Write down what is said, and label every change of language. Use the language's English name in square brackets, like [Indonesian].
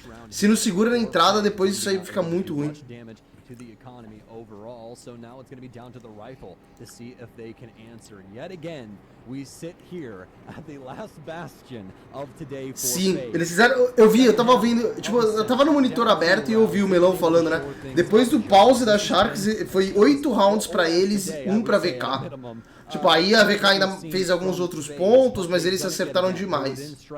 [Portuguese] Se não segura na entrada, depois isso aí fica muito ruim. [English] To the economy overall, so now it's going to be down to the rifle to see if they can answer. And yet again, we sit here at the last bastion of today for [Portuguese] Sim, eles fizeram, eu tava ouvindo, tipo, eu tava no monitor aberto e eu ouvi o Melão falando, né? Depois do pause da Sharks, foi 8 rounds pra eles e 1 pra VK. Tipo, aí a VK ainda fez alguns outros pontos, mas eles se acertaram demais.